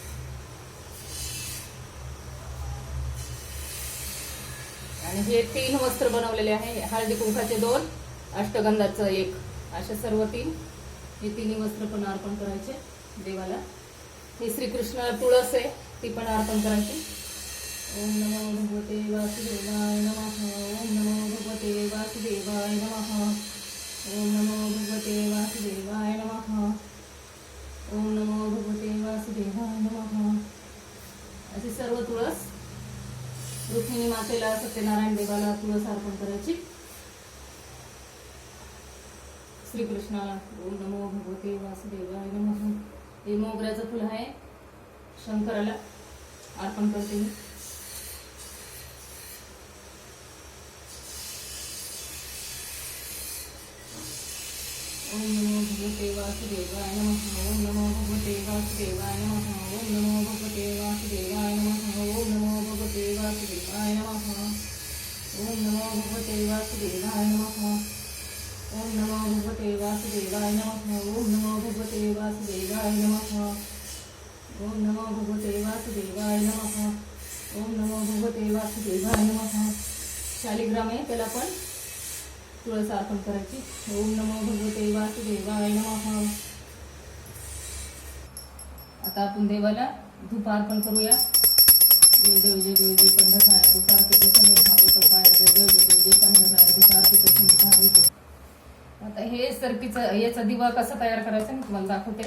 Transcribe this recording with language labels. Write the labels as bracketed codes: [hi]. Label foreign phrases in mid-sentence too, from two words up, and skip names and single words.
[mr] आणि हे 3 वस्त्र बनवलेले आहे. हळदी कुंकाचे 2, अष्टगंधाचं 1, असे सर्व 3. हे 3 वस्त्र पण अर्पण करायचे देवाला. हे श्रीकृष्णाला तुळस आहे, ती पण अर्पण करायची. [sa] ओम नमो भगवते वासुदेवाय नमः. ओम नमो भगवते वासुदेवाय नमः. ओम नमो भगवते वासुदेवाय नमः. ओम नमो भगवते वासुदेवाय नमः. [mr] अशी सर्व तुळस रुक्मिणी मातेला, सत्यनारायण देवाला तुळस अर्पण करायची. [sa] श्रीकृष्णाला ओम नमो भगवते वासुदेवाय नमः. [mr] हे मोगऱ्याचं फुल आहे, शंकराला अर्पण करते मी. [sa] ओम नमो भगवते वासुदेवाय नमः. ओम नमो भगवते वासुदेवाय नमः. ओम नमो भगवते वासुदेवाय नमः. ओम नमो भगवते वासुदेवाय नमः. ओम नमो भगवते वासुदेवाय नमः. ओम नमो भगवते वासुदेवाय नमः. ओम नमो भगवते वासुदेवाय नमः. ओम नमो भगवते वासुदेवाय नमः. ओम नमो भगवते वासुदेवाय नमः. [mr] शालिग्राम आहे, त्याला पण तुळस अर्पण करायची. [sa] ओम नमो भगवते वासुदेवाय नमः. [mr] आता आपण देवाला धूप अर्पण करूया. जय देव जय देव जय पंढरसाय धूप अर्पित समेत भागवत पाय. जय देव जय देव जय पंढरसाय धूप अर्पित समेत भागवत. आता हे सरकीचा याचा दिवा कसा तयार करायचा मी तुम्हाला दाखवते.